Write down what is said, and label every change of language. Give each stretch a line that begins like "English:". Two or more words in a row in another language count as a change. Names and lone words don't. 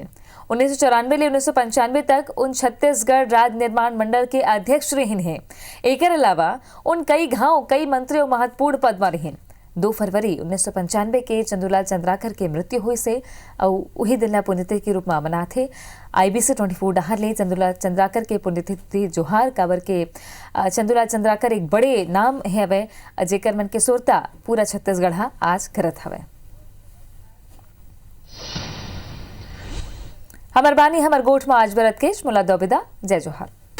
Chhattisgarhi: 1994 ले 1995 तक उन छत्तीसगढ़ राज्य निर्माण मंडल के अध्यक्ष रही हैं। एक अलावा उन कई गांव कई मंत्री और महत्वपूर्ण पद में रही। 2 फरवरी 1995 के चंदूलाल चंद्राकर के मृत्यु हुई से और वही दिन पुण्यतिथि के रूप में मना थे। IBC 24 डहार ले चंदूलाल चंद्राकर के पुण्यतिथि जोहार काबर के चंदूलाल चंद्राकर एक बड़े नाम है वे जेकर मन के सुरता पूरा छत्तीसगढ़ आज करत हवे। हमर बानी हमर गोठ में आज बरत केश मुला दोबिदा जय जोहार।